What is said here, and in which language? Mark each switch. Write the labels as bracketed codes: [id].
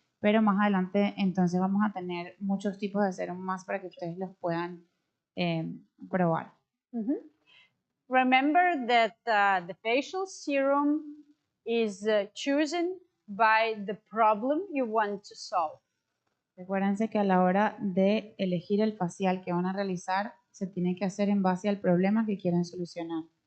[es] Pero más adelante entonces vamos a tener muchos tipos de serum más para que ustedes los puedan probar. [en] Remember that the facial serum is chosen by the problem you want to solve. [es] Recuérdense que a la hora de elegir el facial que van a realizar, se tiene que hacer en base al problema que quieren solucionar.